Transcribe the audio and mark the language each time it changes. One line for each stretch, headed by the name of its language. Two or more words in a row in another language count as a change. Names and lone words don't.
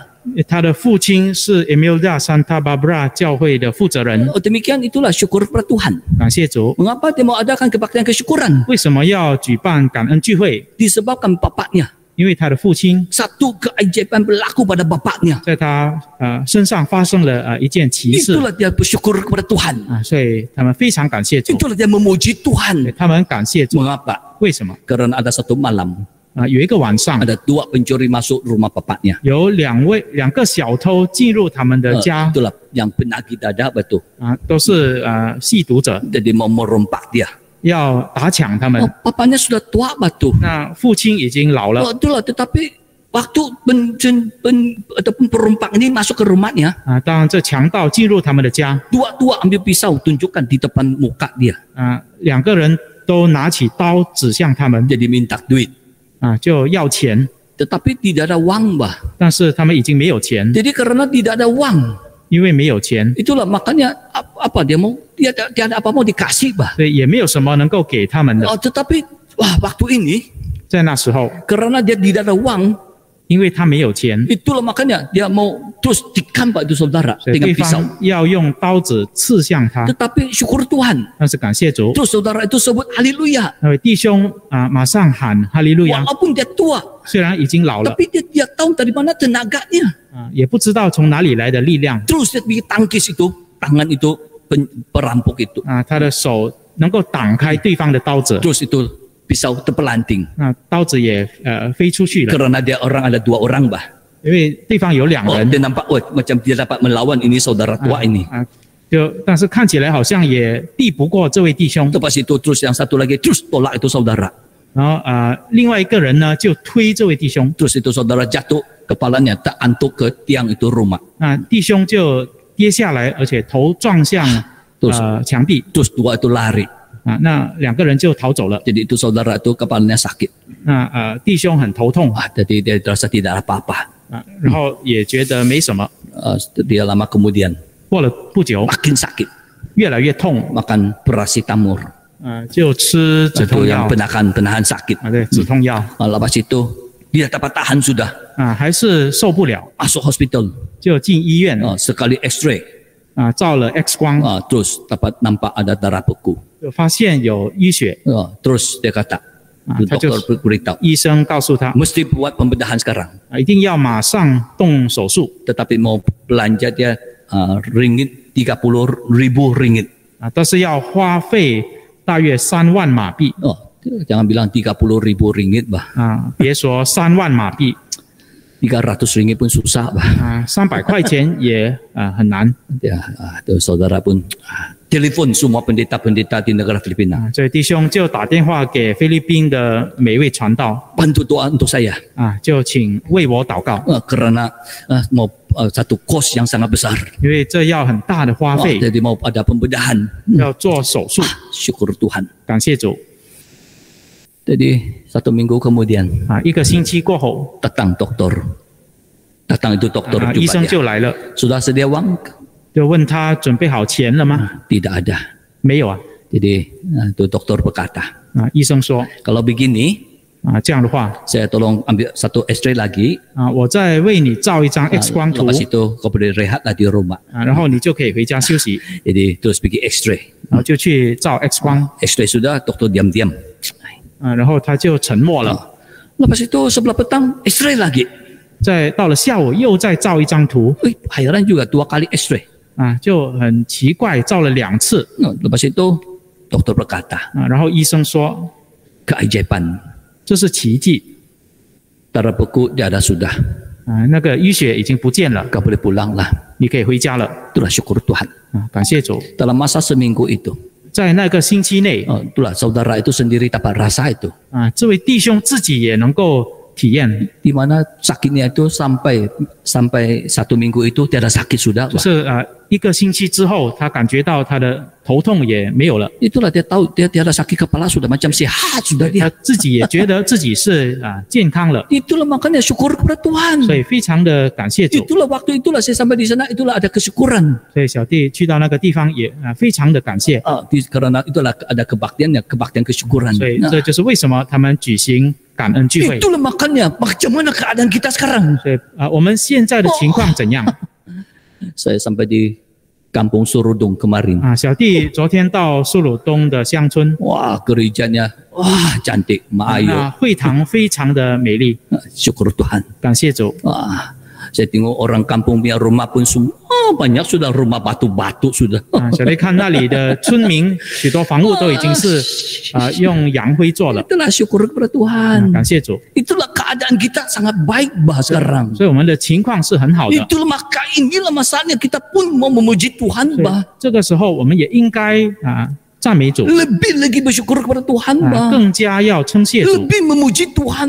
Chinese: 他的父亲是 Imelda Santa Barbara 教会的负责人。
Malay: Demikian itulah syukur kepada Tuhan.
Chinese: 感谢主。
Malay: Mengapa dia mau adakan kebaktian kesyukuran?
Chinese: 为什么要举办感恩聚会？
Malay: Disebabkan bapaknya.
Chinese: 因为他的父亲
Malay: Satu keajaiban berlaku pada bapaknya.
Chinese: 在他身上发生了一件奇事
Malay: Itulah dia bersyukur kepada Tuhan.
Chinese: 所以他们非常感谢主，
Malay: Itulah dia memuji Tuhan.
Chinese: 他们感谢主。
Malay: Mengapa?
Chinese: 为什么？
Malay: Karena ada satu malam
Chinese: 有一个晚上，
Malay: ada 2 pencuri masuk rumah bapaknya.
Chinese: 有两个小偷进入他们的家，
Malay: Itulah yang penagih dada betul.
Chinese: 都是吸毒者，
Malay: Jadi mau merompak dia.
Chinese: 要打抢他们。
Malay: Papanya sudah tua batu.
Chinese: 那父亲已经老了，
Malay: Itulah tetapi waktu ataupun perompak ini masuk ke rumahnya,
Chinese: 当这强盗进入他们的家，
Malay: dua-dua ambil pisau tunjukkan di depan muka dia.
Chinese: 两个人都拿起刀指向他们，
Malay: Jadi minta duit.
Chinese: 就要钱，
Malay: Tetapi tidak ada uang, bah.
Chinese: 但是他们已经没有钱，
Malay: Jadi karena tidak ada uang,
Chinese: 因为没有钱，
Malay: itulah makanya apa dia mau dia ada apa mau dikasih, bah.
Chinese: 所以也没有什么能够给他们的。
Malay: Tetapi waktu ini
Chinese: 在那时候，
Malay: karena dia tidak ada uang,
Chinese: 因为他没有钱，
Malay: itulah makanya dia mau terus dikampak itu saudara
Chinese: 所以
Malay: dengan
Chinese: 对
Malay: pisau.
Chinese: 方要用刀子刺向他。
Malay: Tetapi syukur Tuhan,
Chinese: 但是感谢主，
Malay: terus saudara itu sebut haleluya.
Chinese: 那位弟兄马上喊哈利路亚。
Malay: Walaupun dia tua,
Chinese: 虽然已经老了，
Malay: tapi dia tahu dari mana tenaganya.
Chinese: 也不知道从哪里来的力量
Malay: Terus dia pergi tangkis itu, tangan itu perampok itu.
Chinese: 他的手能够挡开对方的刀子，
Malay: Terus itu pisau terpelanting.
Chinese: 刀子也飞出去了，
Malay: Karena dia ada 2 orang, bah.
Chinese: 因为对方有2人。
Malay: Dia nampak, macam dia dapat melawan ini saudara tua ini.
Chinese: 但是看起来好像也敌不过这位弟兄。
Malay: Lepas itu terus yang satu lagi terus tolak itu saudara.
Chinese: 然后另外一个人呢就推这位弟兄，
Malay: Terus itu saudara jatuh, kepalanya terantuk ke tiang itu rumah.
Chinese: 弟兄就跌下来，而且头撞向墙壁。
Malay: Terus 2 itu lari.
Chinese: 那2个人就逃走了。
Malay: Jadi itu saudara itu kepalanya sakit.
Chinese: 弟兄很头痛，
Malay: Jadi dia terasa tidak ada apa-apa.
Chinese: 然后也觉得没什么。
Malay: Dia lama kemudian
Chinese: 过了不久，
Malay: makin sakit,
Chinese: 越来越痛，
Malay: makan paracetamol.
Chinese: 就吃止
Malay: Itu
Chinese: 痛
Malay: yang
Chinese: 药。
Malay: penahan sakit.
Chinese: 对，止痛药。
Malay: Lepas itu dia dapat tahan sudah,
Chinese: 还是受不了，
Malay: masuk hospital.
Chinese: 就进医院
Malay: Sekali X-ray,
Chinese: 照了 X 光，
Malay: terus dapat nampak ada darah beku.
Chinese: 就发现有淤血。
Malay: Terus dia kata, dokter beritahu,
Chinese: 医生告诉他，
Malay: mesti buat pembedahan sekarang.
Chinese: 一定要马上动手术。
Malay: Tetapi mau belanja dia ringgit 30.000 ringgit.
Chinese: 但是要花费大约3万马币。
Malay: Jangan bilang 30.000 ringgit, bah.
Chinese: 别说3万马币，
Malay: 300 ringgit pun susah, bah.
Chinese: 300 块钱也很难。
Malay: Ya, itu saudara pun telepon semua pendeta-pendeta di negara Filipina.
Chinese: 所以弟兄就打电话给菲律宾的每一位传道，
Malay: Bantu doa untuk saya.
Chinese: 就请为我祷告，
Malay: Karena mau satu kos yang sangat besar.
Chinese: 因为这要很大的花费，
Malay: Jadi mau ada pembedahan.
Chinese: 要做手术。
Malay: Syukur Tuhan.
Chinese: 感谢主。
Malay: Jadi 1 minggu kemudian
Chinese: 1 个星期过后，
Malay: datang dokter. Datang itu dokter
Chinese: 医
Malay: jumpa
Chinese: 生
Malay: dia.
Chinese: 就来了，
Malay: Sudah sedia uang?
Chinese: 就问他准备好钱了吗？
Malay: Tidak ada.
Chinese: 没有啊。
Malay: Jadi itu dokter berkata,
Chinese: 医生说
Malay: kalau begini
Chinese: 这样的话
Malay: saya tolong ambil satu X-ray lagi.
Chinese: 我再为你照一张 X 光图，
Malay: Lepas itu kau boleh rehat lah di rumah.
Chinese: 然后你就可以回家休息，
Malay: Jadi terus pergi X-ray.
Chinese: 然后就去照 X 光，
Malay: X-ray sudah, dokter diam-diam.
Chinese: 然后他就沉默了。
Malay: Lepas itu sebelah petang X-ray lagi.
Chinese: 再到了下午又再照一张图，
Malay: Heran juga 2 kali X-ray.
Chinese: 就很奇怪，照了2次。
Malay: Lepas itu dokter berkata,
Chinese: 然后医生说
Malay: keajaiban.
Chinese: 这是奇迹，
Malay: Darah beku dia ada sudah.
Chinese: 那个淤血已经不见了，
Malay: Kau boleh pulang lah.
Chinese: 你可以回家了。
Malay: Itulah syukur Tuhan.
Chinese: 感谢主，
Malay: Dalam masa seminggu itu,
Chinese: 在那个星期内，
Malay: itulah saudara itu sendiri dapat rasa itu.
Chinese: 这位弟兄自己也能够体验，
Malay: Di mana sakitnya itu sampai 1 minggu itu tiada sakit sudah.
Chinese: 就是1个星期之后，他感觉到他的头痛也没有了，
Malay: Itulah dia tahu dia tiada sakit kepala sudah macam sehat sudah
Chinese: 他
Malay: dia.
Chinese: 自己也觉得自己是健康了，
Malay: Itulah makanya syukur kepada Tuhan.
Chinese: 所以非常的感谢主。
Malay: Itulah waktu itulah saya sampai di sana itulah ada kesyukuran.
Chinese: 所以小弟去到那个地方也非常的感谢，
Malay: Karena itulah ada kebaktian kesyukuran.
Chinese: 所以这就是为什么他们举行感恩聚会。
Malay: Itulah makanya macam mana keadaan kita sekarang.
Chinese: 所以我们现在的情况怎样？
Malay: Saya sampai di Kampung Surudung kemarin.
Chinese: 小弟昨天到苏鲁东的乡村，
Malay: Wah, gerejanya cantik, maayo.
Chinese: 会堂非常的美丽，
Malay: Syukur Tuhan.
Chinese: 感谢主。
Malay: Wah, saya tengok orang kampung punya rumah pun semua banyak sudah rumah batu-batu sudah.
Chinese: 小弟看那里的村民，许多房屋都已经是用洋灰做了，
Malay: Itulah syukur kepada Tuhan.
Chinese: 感谢主。
Malay: Itulah keadaan kita sangat baik bah sekarang.
Chinese: 所以我们的情况是很好的。
Malay: Itulah inilah masalahnya kita pun mau memuji Tuhan bah.
Chinese: 这个时候我们也应该赞美主，
Malay: lebih lagi bersyukur kepada Tuhan,
Chinese: 啊，
Malay: bah.
Chinese: 更加要称谢主，
Malay: lebih memuji Tuhan,